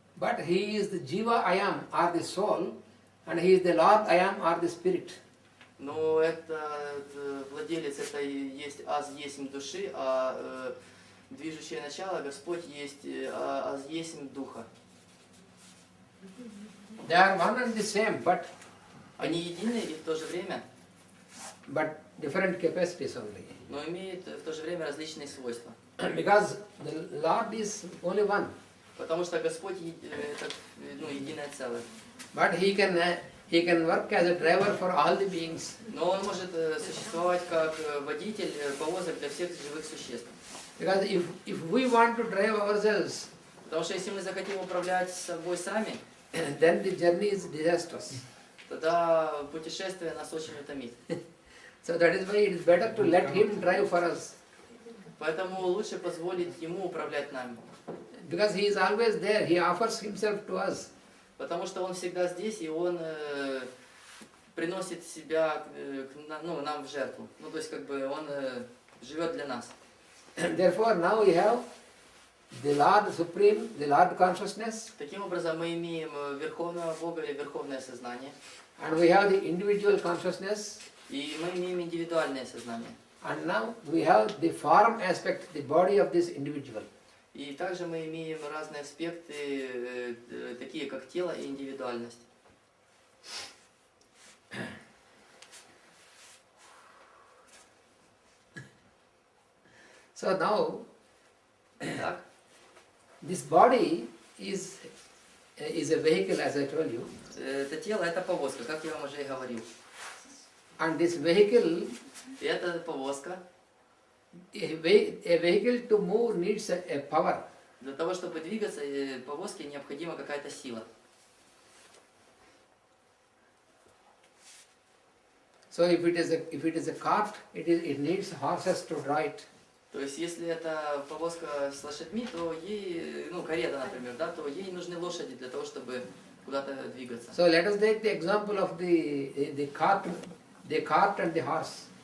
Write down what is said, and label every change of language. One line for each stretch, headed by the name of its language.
English: But he is the Jiva I am, or the soul, and he is the Lord I am, or the spirit.
Russian: Но это владелец, это и есть аз есть души, а движущее начало, Господь есть аз есть духа.
English: They are one and the same, but
Russian: Они едины и в то же время,
English: different capacities only.
Russian: но имеют в то же время различные свойства.
English: Because the Lord is only one.
Russian: Потому что Господь это единое целое.
English: But he can work as a driver for all the beings.
Russian: Но он может существовать как водитель повозок для всех живых существ.
English: Because if we want to drive ourselves,
Russian: Потому что если мы захотим управлять собой сами,
English: then the journey is disastrous.
Russian: тогда путешествие нас очень утомит.
English: So that is why it is better to let him drive for us.
Russian: Поэтому лучше позволить ему управлять нами.
English: Because he is always there, he offers himself to us.
Russian: Потому что он всегда здесь, и он приносит себя нам в жертву. Ну, то есть, как бы он живет для нас.
English: Therefore, now we have the Lord Supreme, the Lord Consciousness,
Russian: Таким образом, мы имеем Верховного Бога или Верховное Сознание,
English: and we have the individual consciousness,
Russian: и мы имеем индивидуальное сознание.
English: and now we have the form aspect, the body of this individual.
Russian: И также мы имеем разные аспекты, такие как тело и индивидуальность.
English: So now,
Russian: Так?
English: this body is a vehicle, as I told you,
Russian: Это тело, это повозка, как я вам уже и говорил.
English: and this vehicle,
Russian: И эта повозка,
English: a vehicle to move needs a power.
Russian: для того, чтобы двигаться, повозке необходима какая-то сила.
English: So if it is a cart, it needs horses to draw it.
Russian: То есть, если это повозка с лошадьми, то ей, карета, например, да, то ей нужны лошади для того, чтобы куда-то двигаться.
English: So let us take the example of the cart and the horse.